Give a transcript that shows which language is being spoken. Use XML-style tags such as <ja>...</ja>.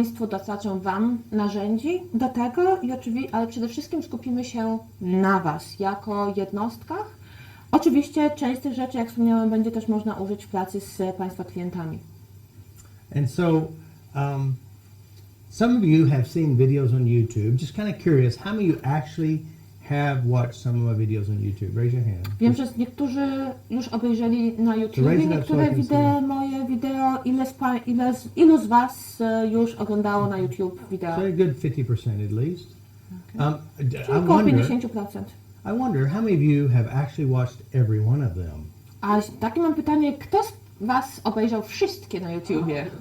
<pl>Dostarczę Wam narzędzi do tego, ale przede wszystkim skupimy się na Was jako jednostkach. Oczywiście część z tych rzeczy, jak wspomniałem, będzie też można użyć w pracy z Państwa klientami.</pl> <en>And so, some of you have seen videos on YouTube. Just kind of curious, how many of you actually have watched some of my videos on YouTube? Raise your hand.</en> <pl>Wiem, że niektórzy już obejrzeli na YouTube</pl> <en>raise it up</en> <pl>niektóre</pl> <en>so I can</en> <pl>moje wideo. Ilu z Was już oglądało na YouTube wideo?</pl> <en>So a good 50% at least.</en> <pl>Czyli około 50%.</pl> <en>I wonder how many of you have actually watched every one of them?</en> <pl>A takie mam pytanie, kto z Was obejrzał wszystkie na YouTubie?</pl>